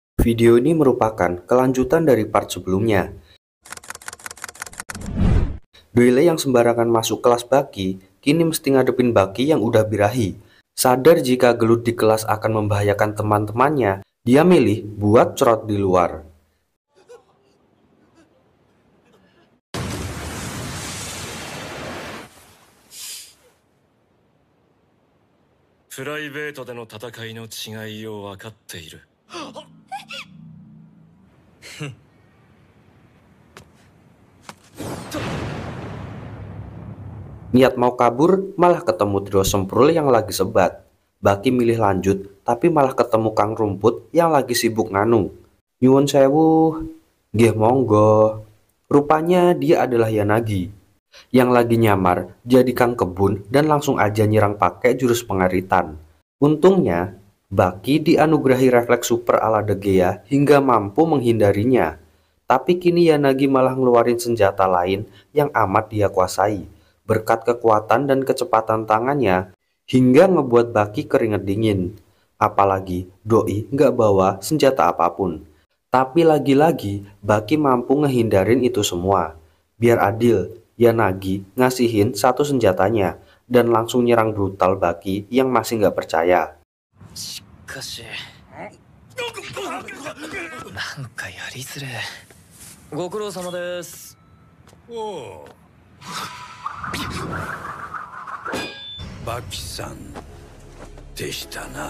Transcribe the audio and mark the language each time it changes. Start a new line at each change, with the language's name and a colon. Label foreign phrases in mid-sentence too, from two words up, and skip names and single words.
Indonesian: Video ini merupakan kelanjutan dari part sebelumnya. Bele yang sembarangan masuk kelas Baki, kini mesti ngadepin Baki yang udah birahi. Sadar jika gelut di kelas akan membahayakan teman-temannya, dia milih buat cerot di luar.
Japanese: プライベートでの戦いの違いを分かっている。
Indonesian: Niat mau kabur, malah ketemu trio Semprul yang lagi sebat. Baki milih lanjut, tapi malah ketemu Kang Rumput yang lagi sibuk nganu.
Javanese: Nyuwun sewu, nggih monggo.
Indonesian: Rupanya dia adalah Yanagi, yang lagi nyamar jadi Kang Kebun dan langsung aja nyerang pakai jurus pengaritan. Untungnya, Baki dianugerahi refleks super ala Degea hingga mampu menghindarinya. Tapi kini Yanagi malah ngeluarin senjata lain yang amat dia kuasai. Berkat kekuatan dan kecepatan tangannya, hingga ngebuat Baki keringet dingin. Apalagi Doi nggak bawa senjata apapun. Tapi lagi-lagi Baki mampu ngehindarin itu semua. Biar adil, Yanagi ngasihin satu senjatanya dan langsung nyerang brutal Baki yang masih nggak percaya.
Japanese: しかしなんかやりづれ。ご苦労様です。おお、バキさんでしたな。